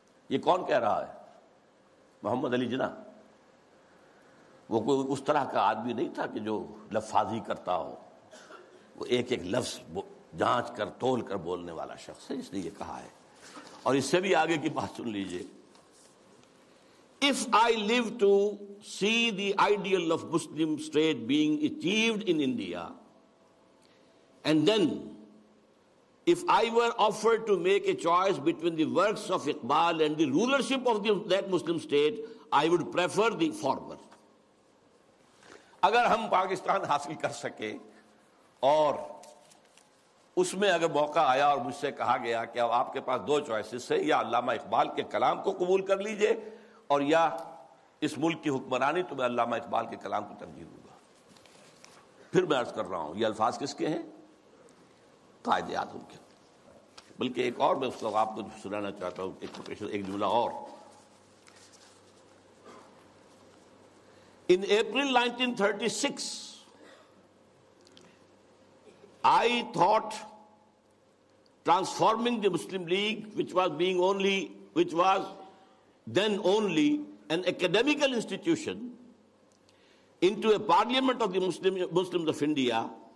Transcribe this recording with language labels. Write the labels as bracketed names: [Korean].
[Urdu] یہ کون کہہ رہا ہے؟ محمد علی جناح. وہ کوئی اس طرح کا آدمی نہیں تھا کہ جو لفاظی کرتا ہو. وہ ایک ایک لفظ جانچ کر تول کر بولنے والا شخص ہے, اس نے یہ کہا ہے. اور اس سے بھی آگے کی بات سن لیجئے. [English] If I live to see the ideal of Muslim state being achieved in India, and then if I were offered to make a choice between the works of Iqbal and the rulership of that Muslim state, I would prefer the former. [Urdu] اگر ہم پاکستان حاصل کر سکے اور اس میں اگر موقع آیا اور مجھ سے کہا گیا کہ اب آپ کے پاس دو چوائسز ہیں, یا علامہ اقبال کے کلام کو قبول کر لیجئے اور یا اس ملک کی حکمرانی, تو میں علامہ اقبال کے کلام کو ترجیح دوں گا. پھر میں عرض کر رہا ہوں یہ الفاظ کس کے ہیں؟ قائد اعظم کے. بلکہ ایک اور میں اس کو آپ کو سنانا چاہتا ہوں, ایک جملہ اور. [English] In April 1936, I thought transforming the Muslim League, which was then only an academical institution, into a parliament of the Muslims of India.